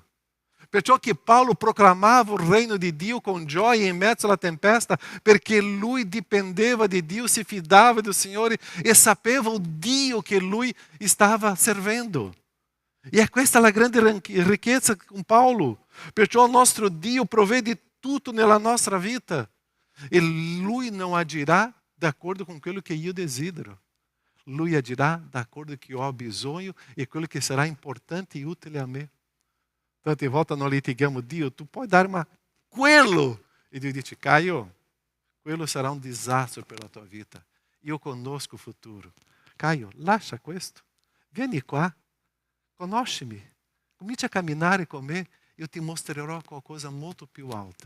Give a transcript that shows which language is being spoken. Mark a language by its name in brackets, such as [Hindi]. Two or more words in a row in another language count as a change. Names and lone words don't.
[Italian] Perciò che Paolo proclamava il regno di Dio con gioia in mezzo alla tempesta, perché lui dipendeva di Dio, si fidava del Signore e sapeva il Dio che lui stava servendo. E è questa la grande ricchezza con Paolo. Perciò il nostro Dio provvede tutto nella nostra vita. E Lui non agirà [Portuguese] acordo com aquilo que eu desidero. Lui agirá de acordo com o que eu [Italian] ho bisogno [Portuguese] e aquilo que será importante e útil a me. [Italian] Tante volte noi litighiamo, Dio, tu puoi darmi quello. E Dio dice, Caio, quello sarà un disastro per la tua vita. Io conosco il futuro. Caio, lascia questo. Vieni qua, conoscimi. Comincia a camminare con me. Io ti mostrerò qualcosa molto più alta.